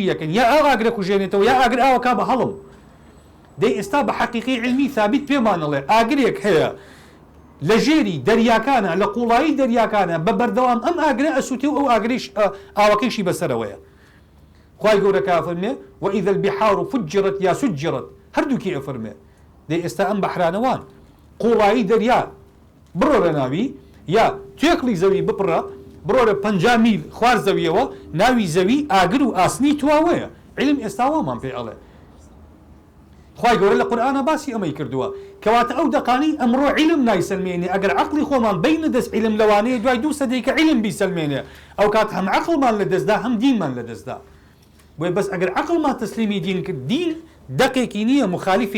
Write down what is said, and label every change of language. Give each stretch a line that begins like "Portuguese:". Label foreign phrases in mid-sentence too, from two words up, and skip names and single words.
Central Kurdish: یەکەن یا ئاو ئاگرە کوژێنێتەوە یا ئاگر ئاوەکا بە هەڵم دەی ئێستا بە حەقیقی علمی ثابت پێمانەڵێ ئاگرێک هەیە لە ژێری دەریاکانە لە قوڵایی دەریاکانە بە بەردەوام ئەم ئاگرە ئەسووتێ و ئەو ئاگریش ئاوەکەیشی بەسەرەوەیە خوای گەورە کافەرمێ
Arabic: وإذا البحار فجرت
Central Kurdish: یا سجرت هەردووکی ئەفەرمێ دەی ئێستا ئەم بەحرانەوان قوڵایی دەریا بڕۆ لە ناوی یا توێکڵی زەوی بپڕە بڕۆ لە 50 میل خوار زەویەوە ناوی زەوی ئاگر و ئاسنی تواوەیە علم ئێستا وامان پێ ئەڵێ خوای گەورە لە قورئانە باسی ئەمەی کردووە کەواتە ئەو دەقانی ئەمڕۆ علم نایسەلمێنێ ئەگەر عەقڵی خۆمان بینە دەست علم لەوانەیە دوای 2 سەدەی کە علم بیسەلمێنێ ئەو کات هەم عەقڵمان لە دەستدا هەم دینمان لە دەستدا بۆیە بەس ئەگەر عەقڵمان تەسلیمی دین کرد دین دەقێکی نییە مخالیفی